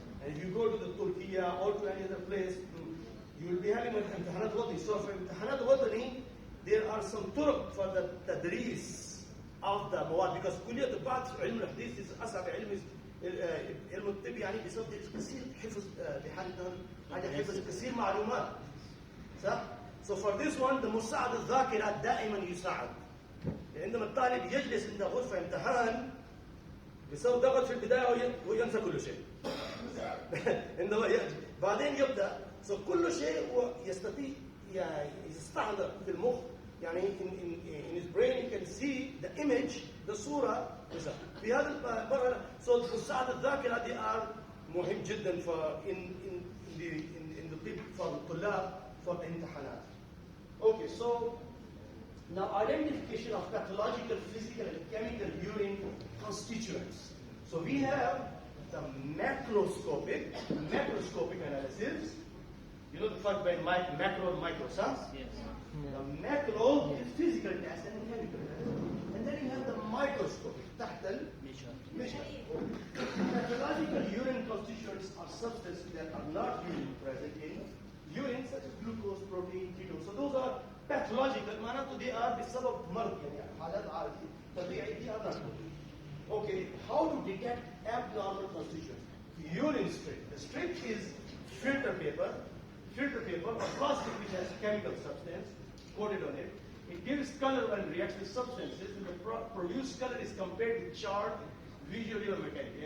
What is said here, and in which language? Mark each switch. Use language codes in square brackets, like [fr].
[en] And if you go to the Turkey or to any other place, you will be having [ar] امتحانات وطني. [en] So for [ar] امتحانات وطني, [en] there are some [ar] طرق [en] for the [ar] تدريس [en] of the [ar] مواد, [en] because [ar] كلية البعث علم الحديث أصعب علم الطب يعني بسبب كثير حفظ بحاجة حفظ كثير معلومات. صح؟ [en] So for this one, the [ar] مساعد الذاكرة دائما يساعد. عندما الطالب يجلس عند غرفة امتحان بسبب ضغط في البداية وينسى كل شيء. عندما بعدين يبدأ كل شيء هو يستطيع يستحضر في المخ يعني [en] in his brain he can see the image the [ar] صورة في هذا المرحلة مساعدة الذاكرة [en] they are [ar] مهم جدا in the طب for الطلاب for الامتحانات. [en] Okay, so now identification of pathological, physical, and chemical urine constituents. So we have the macroscopic analysis. You know the first by macro and micro, huh? Yes. The macro is physical test and chemical test. And then you have the microscopic, [ar] تحت [en] measure. Pathological urine constituents are substances that are not usually present in urine, such as glucose, protein, ketone. So those are pathological. [ar] معناته [en] they are [ar] بسبب مرض يعني حالات عارضية. طبيعي [en] they are not. Okay, how to detect abnormal constituents? Urine strip. The strip is filter paper or plastic which has chemical substance coated on it. It gives color and reacts with substances, and the produced color is compared with chart visually or mechanically.